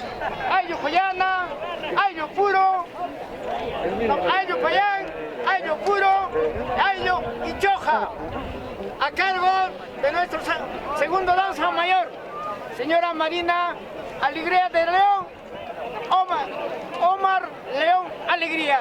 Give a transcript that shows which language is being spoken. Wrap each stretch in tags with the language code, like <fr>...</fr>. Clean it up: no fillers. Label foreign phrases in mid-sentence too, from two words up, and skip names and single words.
<es>Ayllu Payana, Ayllu Puro, Ayllu Payán, Ayllu Puro, Ayllu Ichoja. A cargo de nuestro segundo danza mayor, señora Marina Alegría de León, Omar León Alegría.</es>